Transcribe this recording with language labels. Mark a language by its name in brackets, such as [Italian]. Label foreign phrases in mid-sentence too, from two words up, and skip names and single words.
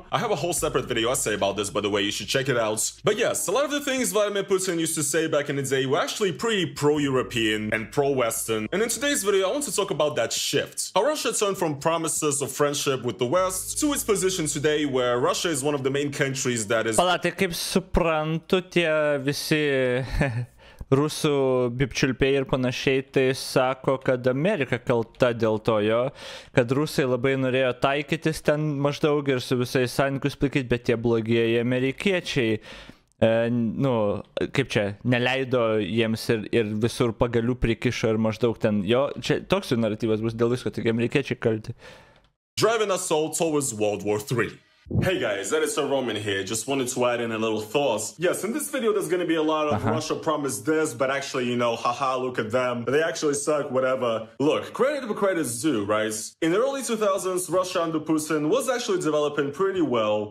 [English] I have a whole separate video essay about this, by the way, you should check it out. But yes, a lot of the things Vladimir Putin used to say back in the day were actually pretty pro-European and pro-Western. And in today's video, I want to talk about that shift. How Russia turned from promises of friendship with the West to its position today, where Russia is one of the main countries that is... [Lithuanian] Palatai, kaip suprantu, tie visi rusų bipčiulpiai ir panašiai, tai sako, kad Amerika kalta dėl to jo, kad rusai labai norėjo taikytis ten maždaug ir su visais santykius palaikyti, bet tie blogieji amerikiečiai, nu, kaip čia, neleido jiems ir visur pagalių prikišo ir maždaug ten, jo, čia toks jų naratyvas bus dėl visko, tik amerikiečiai kalti. [English] Driving us all towards World War III. Hey guys, Editor Roman here, just wanted to add in a little thoughts. Yes, in this video there's gonna be a lot of Russia promised this, but actually, you know, haha, look at them. They actually suck, whatever. Look, credit where credit's due, right? In the early 2000s, Russia under Putin was actually developing pretty well.